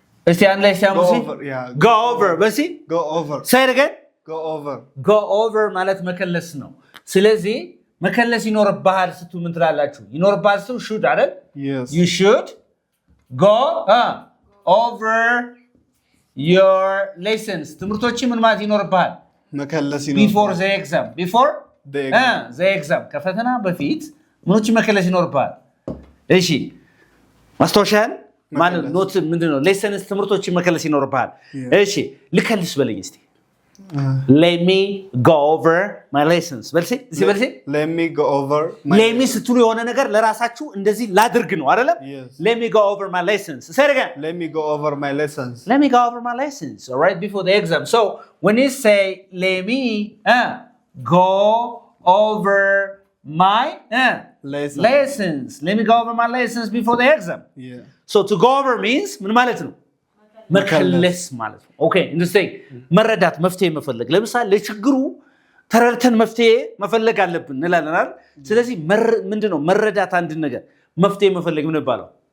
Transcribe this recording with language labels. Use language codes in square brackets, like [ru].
[am] እስቲ አንድ ላይ ሲያሙሲ [en] Go over [am] በሲ [en] Go over. Say it again. Go [am] over ማለት መከለስ ነው። ስለዚህ መከለስ ይኖርብሃል ስትሉ ምን ትላላችሁ? ይኖርብሃል ስትሉ should አይደል? [en] Yes. You should go over your lessons. [am] ትምህርቶችን ምን ማለት ይኖርብሃል? መከለስ [en] Before the exam. [am] ከፈተና በፊት ምኖችን መከለስ ይኖርብሃል? እሺ ማስታወሻን ማለት ኖት ምንድነው? ሌሰንስ ትምህርቶችን መከለስ ይኖርብሃል። እሺ ልከልስ በለኝ እስቲ። [en] Let me go over my lessons. [am] በልሲ [en] Let me go over my Let me [am] ስትሉ የሆነ ነገር ለራሳችሁ እንደዚህ ላድርግ ነው አይደለም? [en] Let me go over my lessons. Say it again. Let me go over my lessons. Let me go over my lessons. All right, before the exam. So when you say let me go over my lessons. Let me go over my lessons before the exam. Yeah. So to go over means [am] ምን ማለት ነው? መከለስ ማለት ነው። ኦኬ እንደዚህ መረዳት መፍትሄ መፈለግ። ለምሳሌ ለችግሩ ተረድተን መፍትሄ መፈለግ አለብን እንላለን አይደል? ስለዚህ ምንድነው መረዳት አንድ ነገር መፍትሄ መፈለግ ምን ይባላል?